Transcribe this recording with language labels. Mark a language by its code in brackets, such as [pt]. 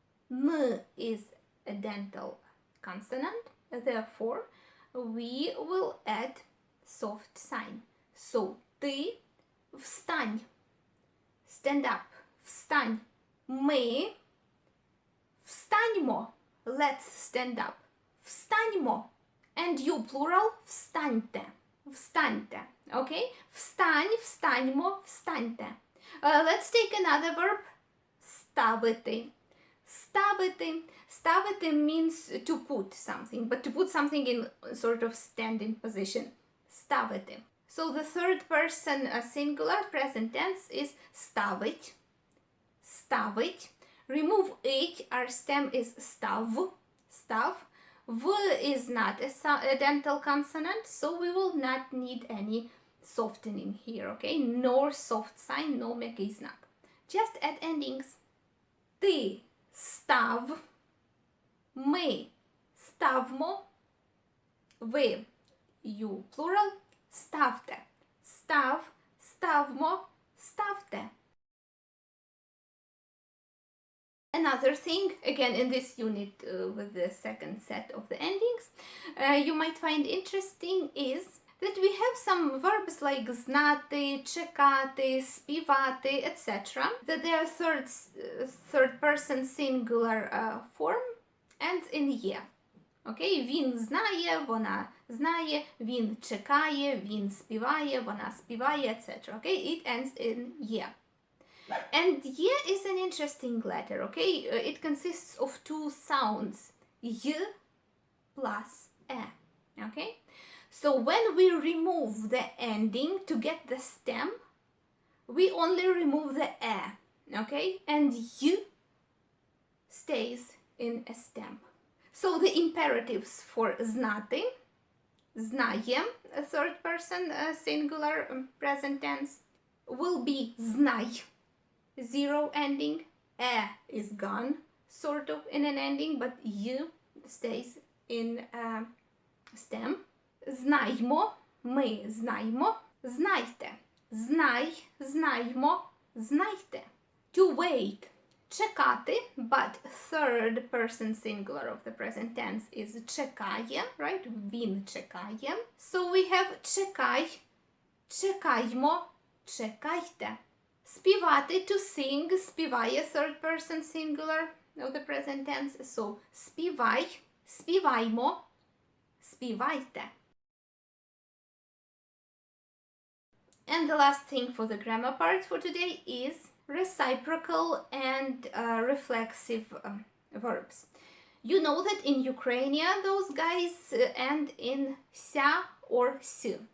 [en] N is a dental consonant, therefore we will add soft sign. [uk] So ти встань, [en] stand up, [uk] встань. Ми встаньмо, [en] let's stand up, [uk] встаньмо. [en] And you plural, встаньте, встаньте. [uk] Okay, встань, встаньмо, встаньте. [en] Let's take another verb, ставити. [uk] Ставити. [en] Ставити means to put something, but to put something in sort of standing position. [uk] Ставити. [en] So the third person singular present tense is ставить. [uk] Ставить. [en] Remove it, our stem is став. [uk] Став. [en] V is not a dental consonant, so we will not need any softening here, okay? Nor soft sign, no м'який знак. Just add endings. [uk] Ти став. Ми ставмо. Ви, [en] you plural, [uk] ставте. Став, ставмо, ставте. [en] Another thing, again in this unit with the second set of the endings, you might find interesting is that we have some verbs like знати, чекати, співати, etc. that they are third person singular form ends in ye. Okay? [uk] Він знає, вона знає, він чекає, він співає, вона співає, etc. [en] Okay? It ends in ye. And ye is an interesting letter, okay? It consists of two sounds, y plus e, okay? So when we remove the ending to get the stem, we only remove the e, okay? And y stays in a stem. So the imperatives for знати, знає, a third person singular present tense, will be знай, zero ending, is gone, sort of in an ending, but y stays in stem. [uk] Знаймо, ми знаємо, знайте, знай, знаймо, знайте. [en] To wait, чекати, but third person singular of the present tense is чекає, right? [uk] Він чекає. [en] So we have [uk] чекай, чекаймо, чекайте. [en] Співати, to sing, співає, third person singular of the present tense. [uk] So співай, співаймо, співайте. [en] And the last thing for the grammar part for today is reciprocal and reflexive verbs. You know that in Ukrainian those guys end in ся or с.